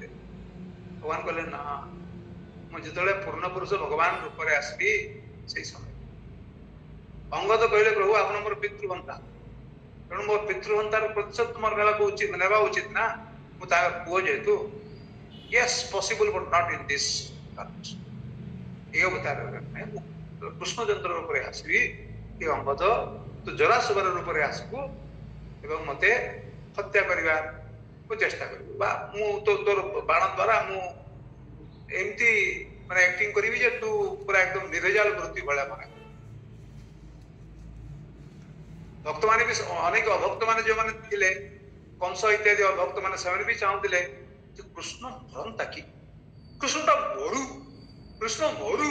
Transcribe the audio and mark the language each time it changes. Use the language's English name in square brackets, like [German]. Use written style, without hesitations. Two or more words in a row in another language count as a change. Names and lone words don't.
[Odia] ଭଗବାନ କହିଲେ ନା, ମୁଁ ଯେତେବେଳେ ପୂର୍ଣ୍ଣ ପୁରୁଷ ଭଗବାନ ରୂପରେ ଆସିବି ସେଇ ସମୟ। ଅଙ୍ଗଦ କହିଲେ ପ୍ରଭୁ ଆପଣ ମୋର ପିତୃହନ୍ତା, ତେଣୁ ମୋ ପିତୃହନ୍ତାର ପ୍ରତିଶୋଧ ତୁମର ନେବା ଉଚିତ ନା, ମୁଁ ତା ପୁଅ ଯେହେତୁ। [English] yes possible but not in this terms. [Bangla] এই অবতারের কৃষ্ণ চন্দ্র রূপে আসবি, [Odia] ଏ ଅଙ୍ଗଦ ତୁ ଜରାସବର ରୂପରେ ଆସିବୁ ଏବଂ ମତେ ହତ୍ୟା କରିବାକୁ ଚେଷ୍ଟା କରିବୁ, ବା ମୁଁ ତୋର ବାଣ ଦ୍ୱାରା ମୁଁ ଏମିତି ମାନେ ଆକ୍ଟିଂ କରିବି ଯେ ତୁ ପୁରା ଏକଦମ ନିର୍ଭେଜାଲ ବୃତ୍ତି ଭଳିଆ ମାନେ। ଭକ୍ତମାନେ ବି ଅନେକ ଅଭକ୍ତ ମାନେ ଯେଉଁମାନେ ଥିଲେ, କଂସ ଇତ୍ୟାଦି ଅଭକ୍ତ ମାନେ, ସେମାନେ ବି ଚାହୁଁଥିଲେ ଯେ କୃଷ୍ଣ ମରନ୍ତା କି, କୃଷ୍ଣଟା ମରୁ, କୃଷ୍ଣ ମରୁ।